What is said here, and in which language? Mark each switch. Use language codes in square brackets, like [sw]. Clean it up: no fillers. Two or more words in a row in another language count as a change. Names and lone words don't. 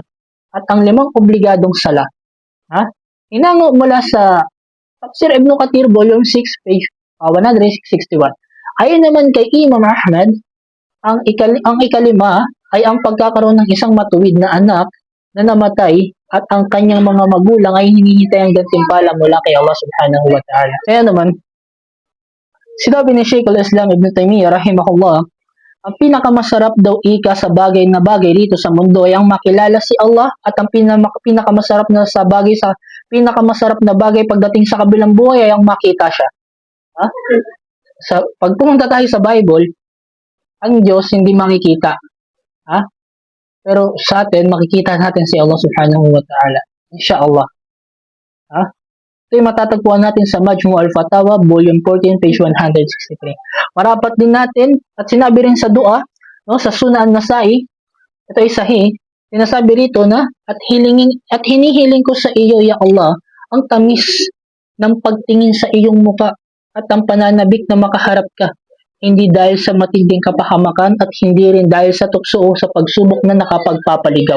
[tl] At ang 5 obligadong sala. Ha? Inango mula sa Tafsir Ibn Kathir, Volume 6, page 161. Ayon naman kay Imam Ahmad, ang ikalima ay ang pagkakaroon ng isang matuwid na anak na namatay at ang kanyang mga magulang ay hinihintay ang gantimpala mula kay [ar] الله سبحانه وتعالى. [tl] Kaya naman, sinabi ni Shaykh al-Islam Ibn Taymiyyah rahimahullah, ang pinakamasarap daw ika sa bagay na bagay dito sa mundo ay ang makilala si Allah at ang pinakamasarap na bagay pagdating sa kabilang buhay ay ang makita siya. Ha? Pag pumunta tayo sa Bible, ang Diyos hindi makikita. Ha? Pero sa atin, makikita natin si [ar] الله سبحانه وتعالى. [tl] Insha'Allah. Ha? Ito yung matatagpuan natin sa Majmu' al-Fatawa, Volume 14, page 163. Marapat din natin, at sinabi rin sa dua, sa Sunan an-Nasai, ito ay sahih, sinasabi rito na, at hinihiling ko sa iyo, Ya Allah, ang tamis ng pagtingin sa iyong muka at ang pananabik na makaharap ka, hindi dahil sa matinding kapahamakan at hindi rin dahil sa tukso o sa pagsubok na nakapagpapaligaw.